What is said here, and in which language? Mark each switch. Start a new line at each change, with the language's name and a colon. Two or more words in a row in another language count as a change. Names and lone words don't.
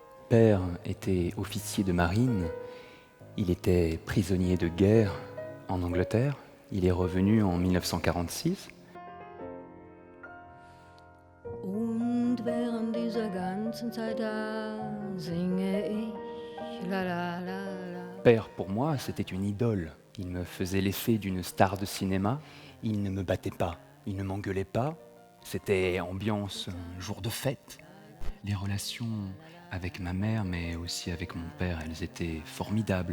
French: père était officier de marine. Il était prisonnier de guerre en Angleterre. Il est revenu en 1946.
German: Und während dieser ganzen Zeit da singe ich la la la la.
French: Père, pour moi, c'était une idole. Il me faisait l'effet d'une star de cinéma. Il ne me battait pas, il ne m'engueulait pas. C'était ambiance jour de fête. Les relations avec ma mère, mais aussi avec mon père, elles étaient formidables.